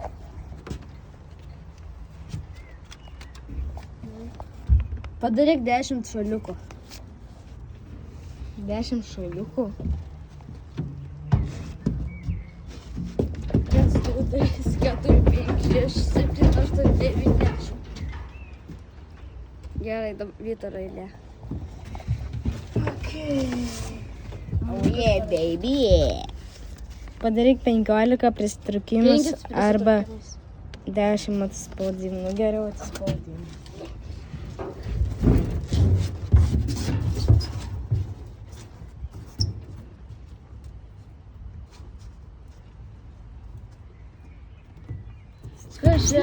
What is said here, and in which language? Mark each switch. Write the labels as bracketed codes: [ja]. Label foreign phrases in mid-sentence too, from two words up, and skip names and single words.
[lt] Padaryk 10 šaliukų. 10 šaliukų. 1, 2, 3, 4, 5, 6, 7, 8, 9, 10. Gerai, Vytaro eilė. [en] Oh yeah, baby, yeah. [lt] Padaryk 15 pristraukimus arba 10 atsispaudimų. Geriau atsispaudimų. Kas čia?